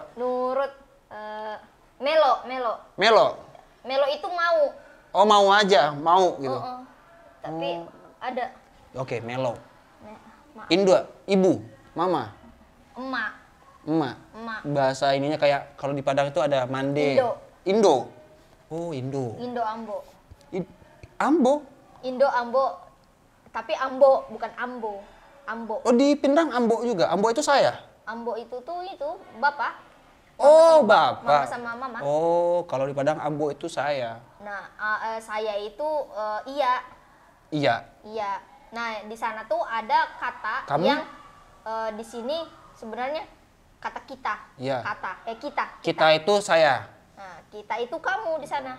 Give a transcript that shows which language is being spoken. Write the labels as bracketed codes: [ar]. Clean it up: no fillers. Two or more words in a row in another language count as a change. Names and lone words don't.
[id] Nurut, melo. Melo itu mau. Oh, mau aja, mau gitu. Tapi ada. Oke, melo. Indo, ibu, mama. Emak. Bahasa ininya kayak kalau di Padang itu ada mande. Indo. Oh, Indo. Indo Ambo. Ambo? Indo Ambo. Tapi Ambo bukan Ambo. Ambo. Oh, di Pinrang Ambo juga. Ambo itu saya. Ambo itu bapak. Oh, bapak. Mama sama mama. Oh, kalau di Padang Ambo itu saya. Nah, saya itu iya. Iya. Nah, di sana tuh ada kata yang di sini sebenarnya kata kita. Iya. Kita. Kita itu saya. Nah, kita itu kamu di sana.